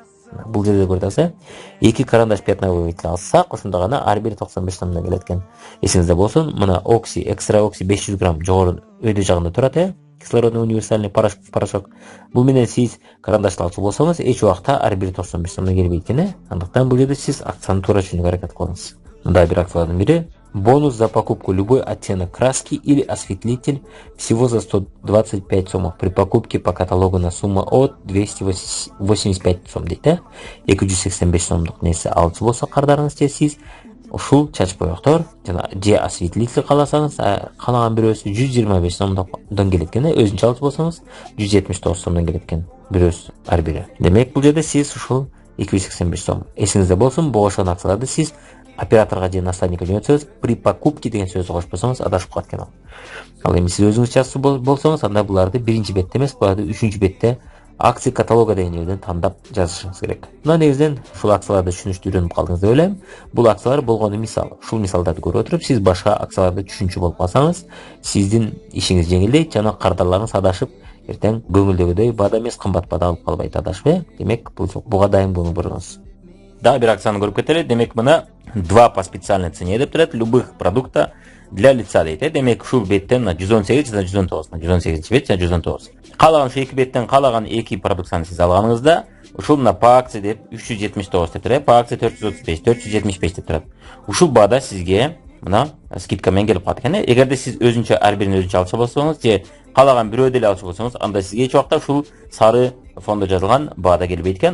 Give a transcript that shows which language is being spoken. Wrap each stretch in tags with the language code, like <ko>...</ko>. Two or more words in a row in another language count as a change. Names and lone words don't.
<ky>Бул жерде көрдүңүз, 2 карандаш</ky> <ru>пятнового водителя</ru> <ky>алсак, ошондо гана ар бири 95 сомдон келет экен. Эсиңизде болсун, мына окси, экстра окси 500 грамм жогору өйдө жагында турат,</ky> <ru>кислородный универсальный порошок.</ru> <ky>Бул менен сиз карандашты алчу болсоңуз, эч убакта ар бири 95 сомдон келбейт экен. Андыктан бул жерде сиз акцияны туура түшүнүүгө аракет кылыңыз. Мындай бир акциялардын бири:</ky> <ru>бонус за покупку любой оттенок краски или осветлитель всего за 125 сомов при покупке по каталогу на сумму от 285 сом дейт.</ru> <ky>285 сомдук нерсе алчу болсо кардарыңыз, же сиз ушул чач боектор жана же осветлитель кааласаңыз, каалаган бирөөсү 125 сомдон келет экен. Өзүнчө алчу болсоңуз 179 сомдон келет экен бирөөсү ар бири. Демек бул жерде сиз ушул 285 сом. Эсиңизде болсун, бошон акцияларды сиз операторга же наставникке жөнөтсөңүз,</ky> <ru>при покупке</ru> <ky>деген сөздү кошпосоңуз адашып калат экен. Ал эми сиз өзүңүз жазчу болсоңуз, анда буларды биринчи бетте эмес, буларды үчүнчү бетте</ky> <ru>акция каталога</ru> <ky>деген жерден тандап жазышыңыз керек. Мына негизинен ушул акцияларды түшүнүштү үйрөнүп калдыңыз деп ойлойм. Бул акциялар болгону мисал. Ушул мисалдарды көрүп отуруп, сиз башка акцияларды түшүнчү болуп калсаңыз, сиздин ишиңиз жеңилдейт жана кардарларыңыз адашып, эртең көңүлдөгүдөй баада эмес, кымбат баада алып калбайт адашып. Демек буга дайым көңүл буруңуз. Дагы бир акцияны көрүп кетели. Демек мына 2</ky> <ru>по специальной цене</ru> <ky>деп турат,</ky> <ru>любых продукта для лица дейт.</ru> <ky>Демек ушул беттен 118 жана 119, 118 бет жана 119. Каалаган ушул 2 беттен каалаган 2 продукцияны сиз алганыңызда, ушул мына</ky> <ru>по акция</ru> <ky>деп 379 деп турат,</ky> <ru>по акция</ru> <ky>435, 475 деп турат. Ушул баада сизге мына скидка менен келип калат экен. Эгерде сиз өзүнчө ар бирин өзүнчө алчу болсоңуз, же каалаган бирөө деле алчу болсоңуз, анда сизге эч убакта ушул сары фондо жазылган баада келбейт экен.</ky>